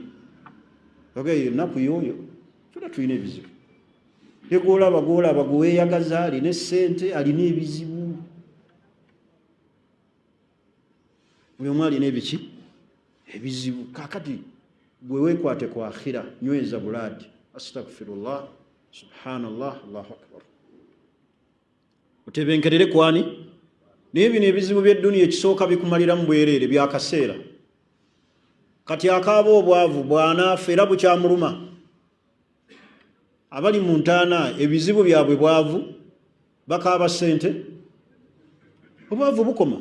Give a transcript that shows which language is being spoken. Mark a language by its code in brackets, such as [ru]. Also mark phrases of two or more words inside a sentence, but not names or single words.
[lg] Ogeyo ennaku yoyo tula tulina ebizibu. Ye gw'olaba gwe weeyagaza alina essente, alina ebizibu. Buli omu alina ebiki? Ebizibu. Kaakati gwe weekwate ku akhira, nyweza bulaadi. [ar] أستغفر الله، سبحان الله، الله أكبر. [lg] Otebenkerere kwani? Naye bino ebizibu by'edduniya ekisooka bikumaliramu bwereere bya kaseera. Kati akaaba obwavu bw'anaafa era bukyamuluma. Abali mu ntaana ebizibu byabwe bwavu, bakaaba ssente, obwavu bukoma.